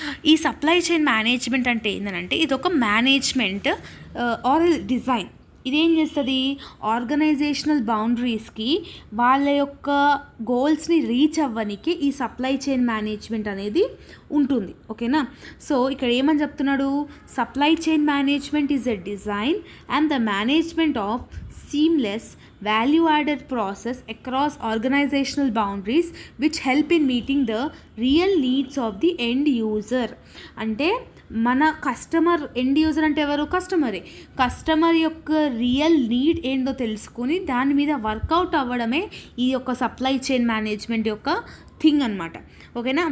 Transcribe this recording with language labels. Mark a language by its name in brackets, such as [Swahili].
[Telugu] ఈ supply chain management అంటే ఏంటంటే ఇది ఒక మేనేజ్మెంట్ ఆర్ డిజైన్. ఇదేం చేస్తుంది, ఆర్గనైజేషనల్ బౌండరీస్కి వాళ్ళ యొక్క గోల్స్ని రీచ్ అవ్వడానికి ఈ సప్లై చైన్ మేనేజ్మెంట్ అనేది ఉంటుంది. ఓకేనా? సో ఇక్కడ ఏమని చెప్తున్నాడు, [English] Supply chain management is a design and the management of seamless value-added process across organizational boundaries which help in meeting the real needs of the end user. [Telugu] అంటే మన customer, end user అంటే ఎవరు? Customer యొక్క real need ఏంటో తెలుసుకుని దాని మీద work out అవ్వడమే ఈ యొక్క సప్లై చైన్ మేనేజ్మెంట్ యొక్క థింగ్ అనమాట. ఓకేనా?